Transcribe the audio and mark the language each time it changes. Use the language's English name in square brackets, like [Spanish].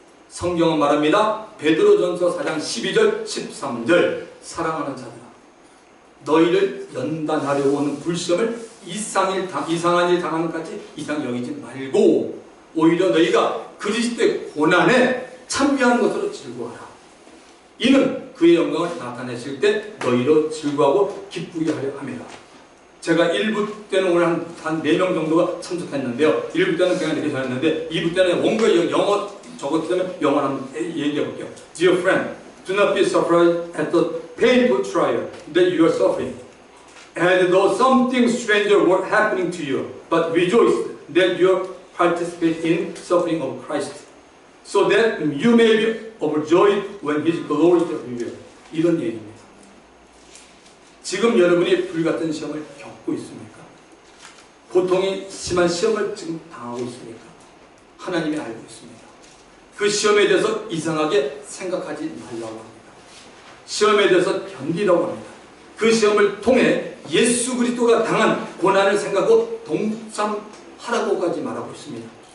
[Korean] 성경은 말합니다. 베드로전서 4장 12절 13절 사랑하는 자들아 너희를 연단하려고 하는 불시험을 이상한 일 당하는까지 이상 여기지 말고 오히려 너희가 그리스도의 고난에 참여하는 것으로 즐거워하라. 이는 그의 영광을 나타내실 때 너희로 즐거워하고 기쁘게 하려 함이라. 제가 1부 때는 오늘 한 4명 정도가 참석했는데요. 1부 때는 그냥 이렇게 전했는데 2부 때는 원고 영어 적었기 때문에 영어를 한번 얘기해 볼게요. [English] Dear friend, do not be surprised at the painful trial that you are suffering. And though something stranger were happening to you, but rejoice that you participate in suffering of Christ, so that you may be overjoyed when His glory is revealed. [Korean] 이런 얘기입니다. 지금 여러분이 불같은 시험을 겪고 있습니까? 고통이 심한 시험을 지금 당하고 있습니까? 하나님이 알고 있습니다. 그 시험에 대해서 이상하게 생각하지 말라고 합니다. 시험에 대해서 견디라고 합니다. 그 시험을 통해 예수 그리스도가 당한 고난을 생각하고 동참하라고까지 말하고 있습니다.